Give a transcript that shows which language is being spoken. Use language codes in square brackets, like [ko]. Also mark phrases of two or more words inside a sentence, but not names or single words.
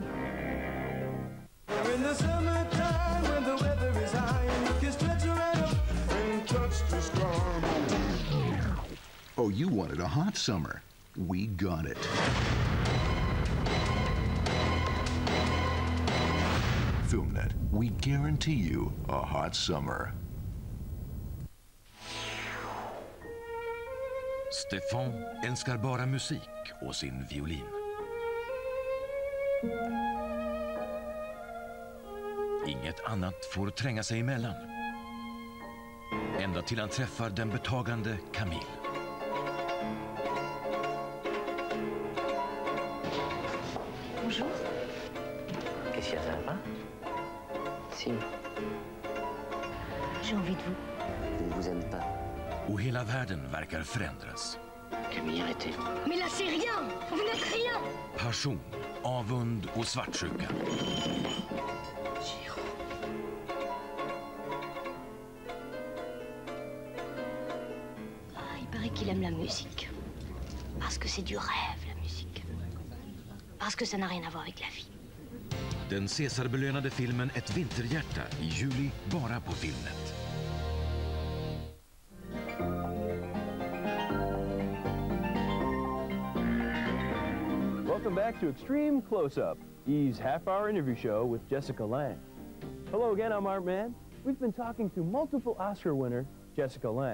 [en] In the summertime, when the weather is high, and you can stretch right up and touch the sky. Oh, you wanted a hot summer. We got it. Filmnet, we guarantee you a hot summer. [sv] Stefan älskar bara musik och sin violin. Inget annat får tränga sig emellan. Ända till han träffar den betagande Camille. [fr] Bonjour. Qu'est-ce qu'il y a, ça va pas? Si. J'ai envie de vous. Je ne vous aime pas. [sv] Och hela världen verkar förändras. [fr] Camille, arrêtez. Mais là, c'est rien! Vous n'êtes rien! [sv] Passion, avund och svartsjuka. [fr] Ah, il paraît qu'il aime la musique. Parce que c'est du rêve, la musique. Parce que ça n'a rien à voir avec la vie. [sv] Den Césarbelönade filmen Ett vinterhjärta i juli bara på Filmnet. [en] Welcome back to Extreme Closeup, E's half-hour interview show with Jessica Lange. Hello again, I'm Art Mann. We've been talking to multiple Oscar winner Jessica Lange.